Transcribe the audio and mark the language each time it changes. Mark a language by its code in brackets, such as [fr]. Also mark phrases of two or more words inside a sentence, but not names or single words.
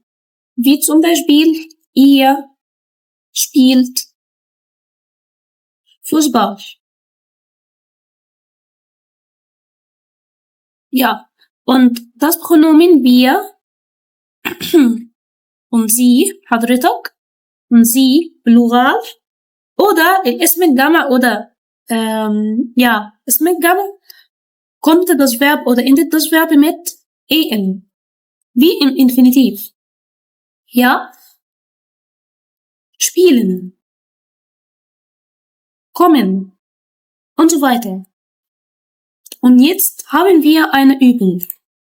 [de] Wie zum Beispiel ihr spielt Fußball. Ja, und das Pronomen wir und sie حضرتك und sie Plural oder [ar] الاسم الجمع [de] oder [ar] اسم الجمع [de] kommt das Verb oder endet das Verb mit en. Wie im Infinitiv. Ja, spielen, kommen und so weiter. Und jetzt haben wir eine Übung.